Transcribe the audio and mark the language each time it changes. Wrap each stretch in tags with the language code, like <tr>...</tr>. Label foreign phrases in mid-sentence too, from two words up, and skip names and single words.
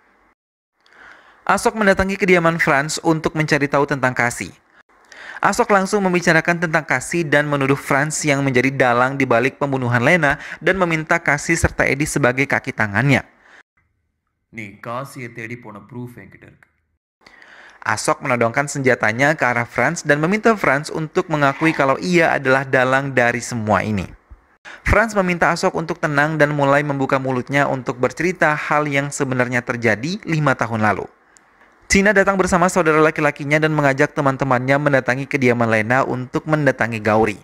<id>Ashok mendatangi kediaman Franz untuk mencari tahu tentang Cassie. Ashok langsung membicarakan tentang Cassie dan menuduh Franz yang menjadi dalang di balik pembunuhan Lena dan meminta Cassie serta Eddie sebagai kaki tangannya.</id> <ta>Nih, Cassie தேடி போன proof என்கிட்ட இருக்கு.</ta> <id>Ashok menodongkan senjatanya ke arah Franz dan meminta Franz untuk mengakui kalau ia adalah dalang dari semua ini. Franz meminta Ashok untuk tenang dan mulai membuka mulutnya untuk bercerita hal yang sebenarnya terjadi 5 tahun lalu. China datang bersama saudara laki-lakinya dan mengajak teman-temannya mendatangi kediaman Lena untuk mendatangi Gauri.</id>